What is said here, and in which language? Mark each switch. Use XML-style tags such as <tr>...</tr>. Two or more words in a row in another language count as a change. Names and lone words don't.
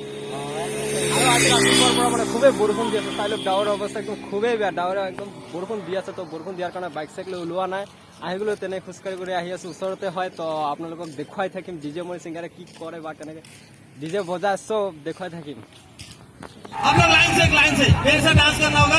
<as>আৰু আজি ৰাতিপুৱাৰ পৰা মানে খুবেই বৰষুণ দি আছে, চাই লওক গাঁৱৰ অৱস্থা একদম খুবেই বেয়া, ডাৱৰে একদম বৰষুণ দি আছে। তো বৰষুণ দিয়াৰ কাৰণে বাইক চাইক লৈ ওলোৱা নাই, আহিবলৈ তেনে খোজকাঢ়ি কৰি আহি আছো, ওচৰতে হয়। তো আপোনালোকক দেখুৱাই থাকিম ডিজে মণি ছিংগাৰে কি কৰে বা কেনেকৈ ডিজে বজাই, চব দেখুৱাই থাকিম।</as> <hi>हम लोग लाइन से फिर से डांस करना होगा।</hi>